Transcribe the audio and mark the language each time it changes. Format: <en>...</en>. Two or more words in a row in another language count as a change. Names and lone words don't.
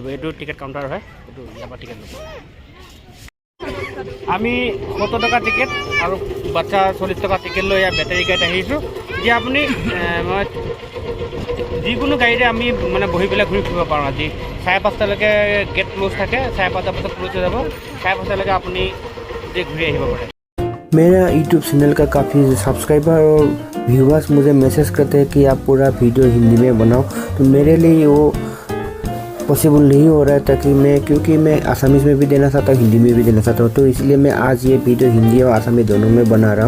<as>এইটো টিকেট কাউণ্টাৰ হয়, এইটো ইয়াৰ পৰা টিকেট ল'ব। আমি 70 টকা টিকেট আৰু বাচ্চা 40 টকা টিকেট লৈ ইয়াত বেটাৰী গাড়ীত আহিছোঁ। যে আপুনি মই যিকোনো গাড়ীতে আমি মানে বহি পেলাই ঘূৰি ফুৰিব পাৰোঁ। আজি 5:30লৈকে</as> <en>gate close</en> <as>থাকে, 5:30 বজাত ক্লোজ হৈ যাব। 5:30লৈকে আপুনি ঘূৰি আহিব পাৰে।</as> <hi>मेरा यूट्यूब चैनल का काफ़ी सब्सक्राइबर और व्यूअर्स मुझे मैसेज करते हैं कि आप पूरा वीडियो हिंदी में बनाओ। तो मेरे लिए वो पॉसिबल नहीं हो रहा है, ताकि क्योंकि मैं आसामीज़ में भी देना चाहता हूँ, हिंदी में भी देना चाहता हूँ। तो इसलिए मैं आज ये वीडियो हिंदी और आसामी दोनों में बना रहा हूँ।</hi>